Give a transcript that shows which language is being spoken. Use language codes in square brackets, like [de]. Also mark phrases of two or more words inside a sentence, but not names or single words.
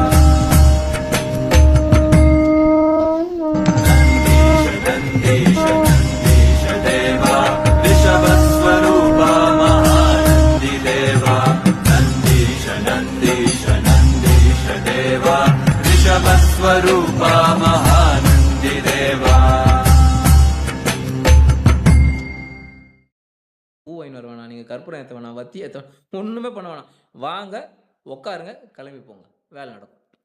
[sa] नन्दीश नन्दीश नन्दीश देवा ऋषभस्वरूपा महानन्दिदेवा नन्दीश नन्दीश नन्दीश देवा ऋषभस्वरूपा महानन्दिदेवा [ta] பூ வாங்கிட்டு வர வேணாம், நீங்கள் கற்பூரம் ஏற்ற வேணாம், வத்தி ஏற்ற ஒன்றுமே பண்ண வேணாம். வாங்க, உட்காருங்க, கிளம்பி போங்க, வேலை நடக்கும்.